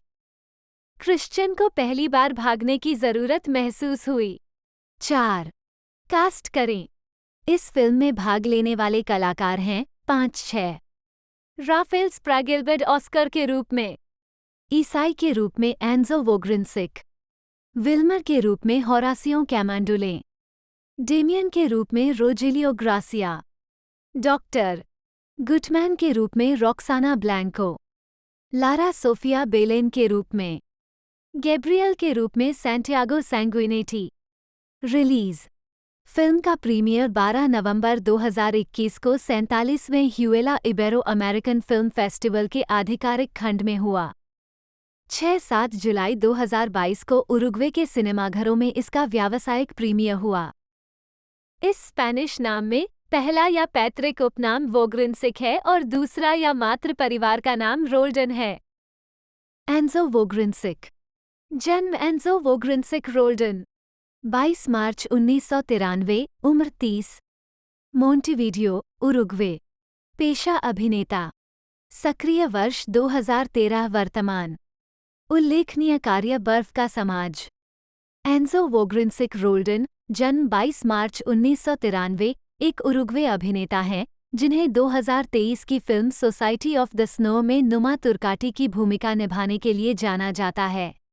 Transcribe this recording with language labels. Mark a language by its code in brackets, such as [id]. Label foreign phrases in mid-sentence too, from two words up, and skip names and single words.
[hi] क्रिश्चियन को पहली बार भागने की जरूरत महसूस हुई। 4 कास्ट करें। इस फिल्म में भाग लेने वाले कलाकार हैं 5-6। राफेल स्प्रेगेलबर्ड ऑस्कर के रूप में, ईसाई के रूप में एंजो वोग्रिनसिक, विल्मर के रूप में होरासियो कैमांडोले, डेमियन के रूप में रोजेलियो ग्रासिया, डॉक्टर गुटमैन के रूप में रॉक्साना ब्लैंको, लारा सोफिया बेलेन के रूप में, गैब्रियल के रूप में सैंटियागो सैंगुइनेटी। रिलीज। फिल्म का प्रीमियर 12 नवंबर 2021 को 47वें ह्यूएला इबेरो अमेरिकन फिल्म फेस्टिवल के आधिकारिक खंड में हुआ। 6-7 जुलाई 2022 को उरुग्वे के सिनेमाघरों में इसका व्यावसायिक प्रीमियर हुआ। इस स्पेनिश नाम में पहला या पैतृक उपनाम वोग्रिनसिक है और दूसरा या मातृ परिवार का नाम रोल्डन है। एंजो वोग्रिनसिक। जन्म एंजो वोग्रिनसिक रोल्डन, 22 मार्च 1993, उम्र 30, मोंटेवीडियो, उरुग्वे। पेशा अभिनेता। सक्रिय वर्ष 2013। वर्तमान उल्लेखनीय कार्य बर्फ का समाज। एंजो वोग्रिनसिक रोल्डन, जन्म 22 मार्च 1993, एक उरुग्वे अभिनेता हैं जिन्हें 2023 की फिल्म सोसाइटी ऑफ द स्नो में नुमा तुर्काटी की भूमिका निभाने के लिए जाना जाता है।